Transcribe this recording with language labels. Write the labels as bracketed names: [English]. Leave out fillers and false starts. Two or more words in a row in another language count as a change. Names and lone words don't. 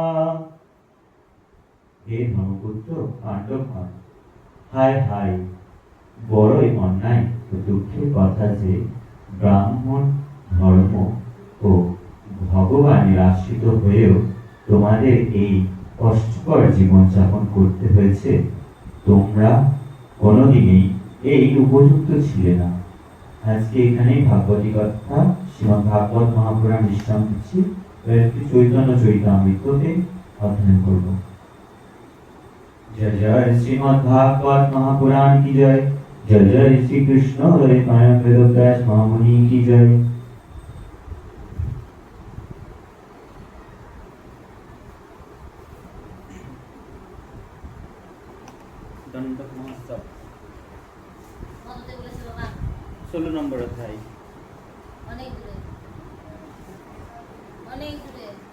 [Bangla] হে ধর্মপুত্র পাণ্ডবগণ, হায় হায়, বড়ই অন্যায় ও দুঃখের কথা যে ব্রাহ্মণ ধর্ম ও ভগবানের আশ্রিত হয়েও তোমাদের এই কষ্টকর জীবনযাপন করতে হয়েছে, তোমরা কোনোদিনই এই উপযুক্ত ছিলে না। আজকে এখানেই ভাগবতী কথা শ্রীমদ্ ভাগবত মহাপুরাণ বিশ্রাম দিচ্ছি। এবার একটু চৈতন্য চরিতামৃতকে অধ্যয়ন করব। [Hindi] जय जय श्रीमद् भागवत महापुराण की जय। जय जय श्री कृष्ण द्वैपायन वेदव्यास महामुनि की जय। [Bangla] দণ্ডক মহোৎসব কততে বলেছে বাবা? 16 নম্বর অধ্যায়। অনেক দূরে, অনেক দূরে।